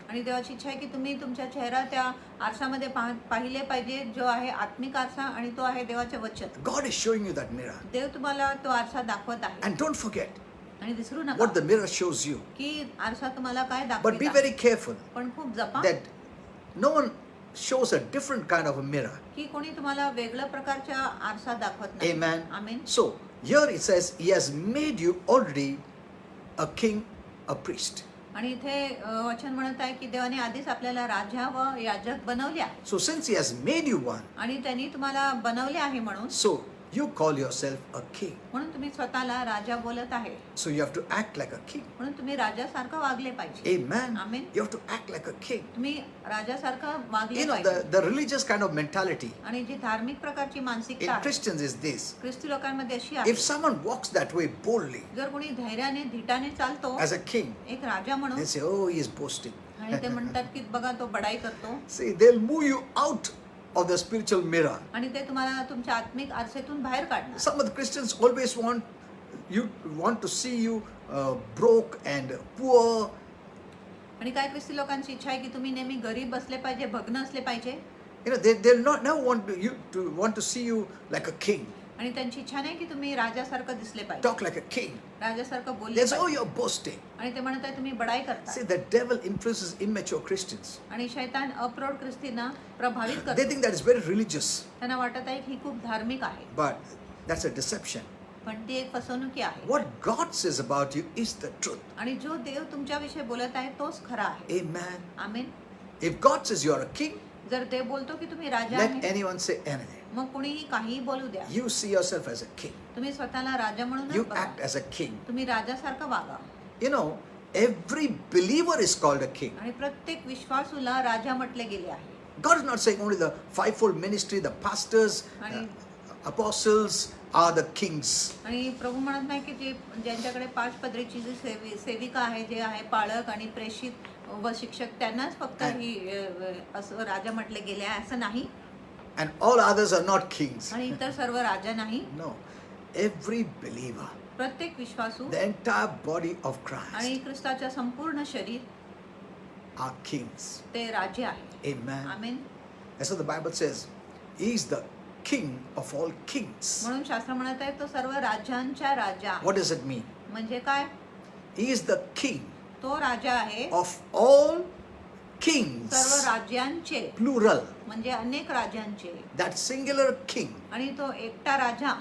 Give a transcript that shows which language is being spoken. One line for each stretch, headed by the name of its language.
Marathi: आणि देवाची इच्छा आहे की तुम्ही तुमच्या चेहरा त्या आरसामध्ये पाहिले पाहिजे जो आहे आत्मिक आरसा आणि तो आहे देवाचे वचन.
English: God is showing you that mirror.
Marathi: देव तुम्हाला तो आरसा दाखवत आहे.
English: And don't forget
Marathi: आणि विसरू
English: what
Marathi: नका
English: the mirror shows you.
Marathi: की आरसा तुम्हाला काय
English: But be
Marathi: दाखवत
English: very careful
Marathi: पण खूप जपा
English: that no one shows a different kind of a mirror.
Marathi: की कोणी तुम्हाला वेगळ्या प्रकारच्या आरसा दाखवत नाही.
English: Amen.
Marathi: Amen.
English: So here it says He has made you already a king, a priest.
Marathi: आणि इथे वचन म्हणत आहे की देवाने आधीच आपल्याला राजा व याजक बनवले आहे.
English: So since He has made you one,
Marathi: आणि त्यांनी तुम्हाला बनवले आहे म्हणून
English: so you call yourself a king.
Marathi: तुम्ही स्वतःला राजा बोलत आहे.
English: So you have to act like a king.
Marathi: म्हणून तुम्ही राजासारखं वागले पाहिजे.
English: Amen. Amen. You have to act like a king.
Marathi: तुम्ही राजासारखं वागले
English: You know,
Marathi: पाहिजे.
English: the religious kind of mentality
Marathi: आणि जी धार्मिक प्रकारची मानसिकता
English: in
Marathi: आहे
English: Christians is this.
Marathi: ख्रिस्ती लोकांमध्ये अशी आहे.
English: If someone walks that way boldly
Marathi: जर कोणी धैर्याने धीटाने चालतो
English: as a king,
Marathi: एक राजा म्हणून
English: they say, oh, he is boasting.
Marathi: आणि ते म्हणतात की बघा तो बडाई करतो.
English: See, they'll move you out of the spiritual mirror.
Marathi: आणि ते तुम्हाला तुमच्या आत्मिक आरसेतून बाहेर काढणार.
English: Some of the Christians always want to see you broke and poor.
Marathi: आणि काय ख्रिस्ती लोकांची इच्छा आहे की तुम्ही नेहमी गरीब बसले पाहिजे, भग्न असले पाहिजे.
English: You know, they'll not never want to see you like a king,
Marathi: आणि त्यांची इच्छा नाही की तुम्ही राजासारखं दिसले पाहिजे,
English: talk like a king.
Marathi: राजासारखं बोलले
English: They'll say, oh,
Marathi: पाहिजे.
English: you're boasting.
Marathi: आणि ते म्हणत आहे तुम्ही बडाई करता.
English: See, the devil influences immature Christians.
Marathi: आणि शैतान अप्रौढ ख्रिस्तींना प्रभावित
English: They
Marathi: करतो.
English: think that is very religious,
Marathi: त्यांना वाटत आहे की ही खूप धार्मिक आहे,
English: but that's a deception.
Marathi: पण ती एक फसवणुकी आहे.
English: What God says about you is the truth.
Marathi: आणि जो देव तुमच्याविषयी बोलत आहे तोच खरा आहे.
English: Amen.
Marathi: Amen.
English: If God says you are a king,
Marathi: जर देव बोलतो की तुम्ही राजा
English: let
Marathi: आहे,
English: anyone say anything.
Marathi: मग कुणीही काहीही बोलू द्या.
English: You see yourself as a king.
Marathi: तुम्ही स्वतःला राजा म्हणून
English: You
Marathi: बघा.
English: act as a king.
Marathi: तुम्ही राजासारखं वागा.
English: You know, every believer is called a king.
Marathi: आणि प्रत्येक विश्वासूला राजा म्हटले गेले आहे.
English: God is not saying only the fivefold ministry, the pastors,
Marathi: आणि
English: apostles are the kings.
Marathi: आणि प्रभू म्हणत नाही की जे ज्यांच्याकडे 5 पदरीची जी सेविका आहे, जे आहे पाळक आणि प्रेषित व शिक्षक, त्यांनाच फक्त ही असं राजा म्हटले गेले आहे असं नाही.
English: And all others are not kings.
Marathi: आणि इतर सर्व राजा नाही.
English: No. Every believer,
Marathi: प्रत्येक विश्वासू
English: the entire body of
Marathi: आणि
English: Christ
Marathi: ख्रिस्ताच्या संपूर्ण शरीर
English: are kings.
Marathi: ते राजे आहे.
English: Amen.
Marathi: Amen.
English: That's what the Bible says. He is the king of all kings.
Marathi: म्हणून शास्त्र म्हणत आहे तो सर्व राजांच्या राजा.
English: What does it mean?
Marathi: म्हणजे काय?
English: He is the king
Marathi: तो राजा आहे
English: of all
Marathi: सर्व
English: kings.
Marathi: राज्यांचे,
English: Plural.
Marathi: म्हणजे अनेक राज्यांचे.
English: That singular king
Marathi: आणि तो एकटा राजा